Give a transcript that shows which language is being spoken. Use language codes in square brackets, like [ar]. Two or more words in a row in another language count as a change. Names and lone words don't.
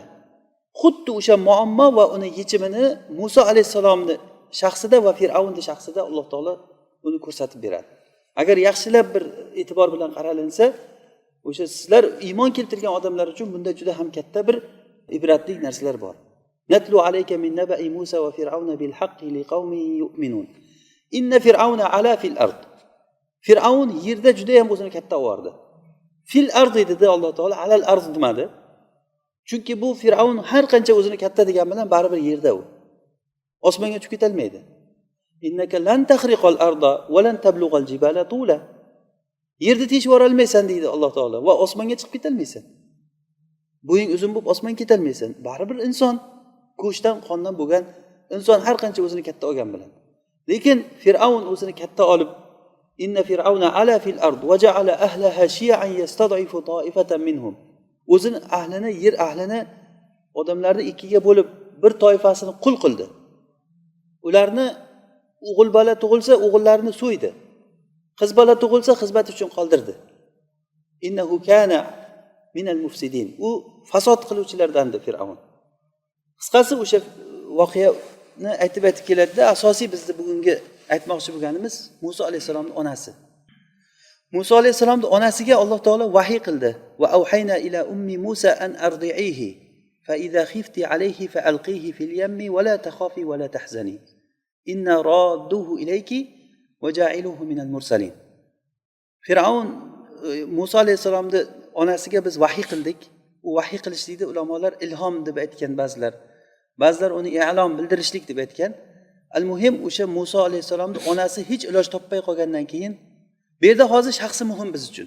[uz] Xuddi o'sha muammo va uni yechimini Musa alayhisalomning shaxsida va Fir'avnning shaxsida Alloh taolo uni ko'rsatib beradi. Agar yaxshilab bir e'tibor bilan qaralinsa, o'sha sizlar iymon keltirgan odamlar uchun bunda juda ham katta bir ibratli narsalar bor. [ar] نتلو عليك من نبإ موسى وفرعون بالحق لقوم يؤمنون. إن فرعون علا في الأرض. [uz] Fir'avn yerda juda ham o'zini katta o'rdi. [ar] في الأرض [uz] dedi Alloh taolo, [ar] على الأرض [uz] demadi. Chunki bu Fir'avn har qancha o'zini katta degan bilan baribir yerda u. Osmonga chiqib ketolmaydi. [ar] إنك لن تخرق الأرض ولن تبلغ الجبال طولا. [uz] Yerni teshib yora olmaysan deydi Alloh taolo va osmonga chiqib ketolmaysan. Bo'ying uzun bo'lib osmonga ketolmaysan. Baribir inson go'shtdan, qondan bo'lgan inson har qancha o'zini katta olgan bilan. Lekin Fir'avn o'zini katta olib, [ar] إن فرعون علا في الأرض وجعل أهلها شيعا يستضعف طائفة منهم. [uz] O'zini ahlini, yer ahlini, odamlarni ikkiga bo'lib bir toifasini qul qildi. Ularni o'g'il bola tug'ilsa, o'g'illarini so'ydi. Qiz bola tug'ilsa, xizmat uchun qoldirdi. [ar] إنه كان من المفسدين. [uz] U fasod qiluvchilardandir Fir'avn. Qisqasi o'sha voqeani aytib keladi-da, asosiy bizni bugungi aytmoqchi bo'lganimiz Musa alayhisalomning onasi. Musa alayhisalomning onasiga Alloh taolo vahiy qildi. [ar] وأوحينا إلى أم موسى أن أرضعيه فإذا خفت عليه فألقيه في اليم ولا تخافي ولا تحزني. إنا رادوه إليك وجاعلوه من المرسلين. [uz] Fir'avn Musa alayhisalomning onasiga biz vahiy qildik. U vahiy qilishlikni ulamolar ilhom deb aytgan ba'zilar. Ba'zilar uni i'lom bildirishlik deb aytgan. Al-muhim o'sha Musa alayhisalomning onasi hech iloj topmay qolgandan keyin bu yerda hozir shaxsi muhim biz uchun.